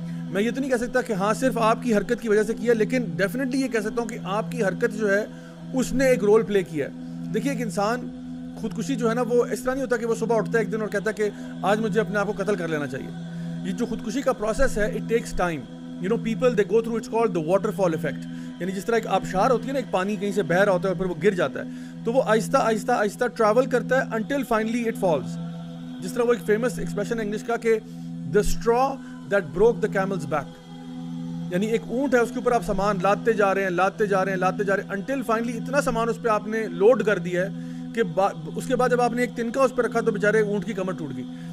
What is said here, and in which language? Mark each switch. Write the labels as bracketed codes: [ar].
[ur] میں یہ تو نہیں کہہ سکتا کہ ہاں صرف آپ کی حرکت کی وجہ سے کی ہے, لیکن ڈیفینیٹلی یہ کہہ سکتا ہوں کہ آپ کی حرکت جو ہے اس نے ایک رول پلے کیا ہے. دیکھیے ایک انسان خودکشی جو ہے نا وہ اس طرح نہیں ہوتا کہ وہ صبح اٹھتا ہے ایک دن اور کہتا ہے کہ آج مجھے اپنے آپ کو قتل کر لینا چاہیے. یہ جو خودکشی کا پروسیس ہے [en] It takes time. You know people they go through it's called the waterfall effect. [ur] یعنی جس طرح ایک آبشار ہوتی ہے نا, ایک پانی کہیں سے بہہ رہا ہوتا ہے اور پھر وہ گر جاتا ہے, تو وہ آہستہ آہستہ آہستہ ٹریول کرتا ہے [en] Until finally it falls. [ur] جس طرح وہ ایک فیمس ایکسپریشن ہے انگلش کا کہ [en] The straw that broke the camel's back. [ur] یعنی ایک اونٹ ہے اس کے اوپر آپ سامان لاتے جا رہے ہیں [en] until finally [ur] اتنا سامان اس پہ آپ نے لوڈ کر دیا ہے کہ اس کے بعد جب آپ نے ایک تنکا اس پہ رکھا تو بیچارے اونٹ کی کمر ٹوٹ گئی.